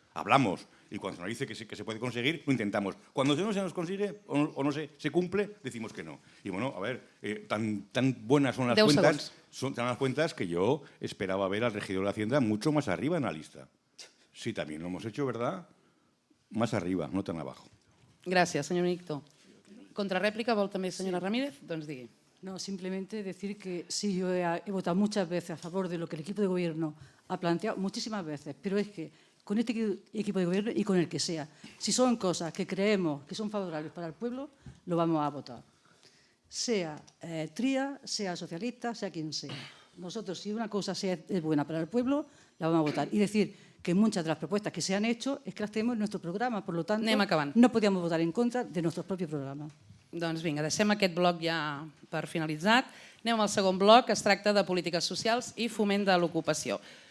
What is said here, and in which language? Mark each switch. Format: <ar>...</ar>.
<es>Hablamos, y cuando se nos dice que se puede conseguir, lo intentamos. Cuando no se nos consigue o no se cumple, decimos que no. Y bueno, a ver, tan buenas son las cuentas, son tan las cuentas que yo esperaba ver al regidor de Hacienda mucho más arriba en la lista. Sí, también lo hemos hecho, ¿verdad? Más arriba, no tan abajo.</es> <ca>Gràcies, senyor Benedicto. Contrarèplica, vol també senyora Ramírez? Doncs digui.</ca> <es>No, simplemente decir que sí, yo he votado muchas veces a favor de lo que el equipo de gobierno ha planteado, muchísimas veces, pero es que con este equipo de gobierno y con el que sea. Si son cosas que creemos que son favorables para el pueblo, lo vamos a votar. Sea Tria, sea socialista, sea quien sea. Nosotros, si una cosa es buena para el pueblo, la vamos a votar. Y decir que muchas de las propuestas que se han hecho es que las tenemos en nuestro programa, por lo tanto, no podíamos votar en contra de nuestros propios programas.</es> <ca>Doncs vinga, deixem aquest bloc ja per finalitzat. Anem al segon bloc, que es tracta de polítiques socials i foment de l'ocupació.</ca>